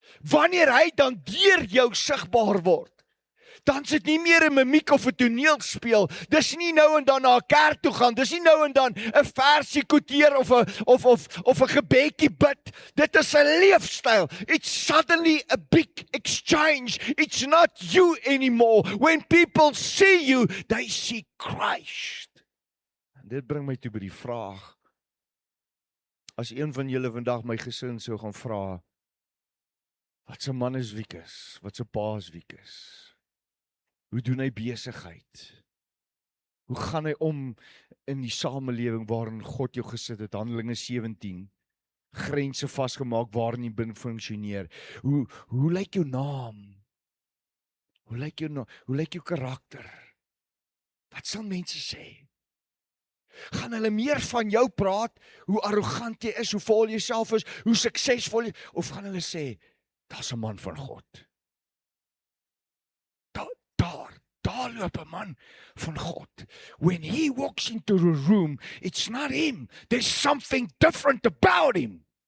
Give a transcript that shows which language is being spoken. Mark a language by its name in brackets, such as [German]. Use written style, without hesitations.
[Afrikaans] Wanneer hy dan deur jou sigbaar word, dan is dit nie meer 'n mimiek of 'n toneelspel. Dis nie nou en dan na 'n kerk toe gaan. Dis nie nou en dan 'n versie quoteer of 'n gebedjie bid. Dit is 'n leefstyl. [English] It's suddenly a big exchange. It's not you anymore. When people see you, they see Christ. [Afrikaans] En dit bring my toe by die vraag. As een van julle vandag my gesin sou gaan vra, wat se man is Wikus? Wat se pa is Wikus? Hoe doen hy besigheid? Hoe gaan hy om in die samelewing waarin God jou gesit het? Handelinge 17. Grense vasgemaak waarin jy binne funksioneer. Hoe lyk jou naam? Hoe lyk jou karakter? Wat sal mense sê? Gaan hulle meer van jou praat, hoe arrogant jy is, hoe vol jy self is, hoe suksesvol jy, of gaan hulle sê, daar's 'n man van God. Daar loop 'n man van God. [English] When he walks into a room, it's not him. There's something different about him.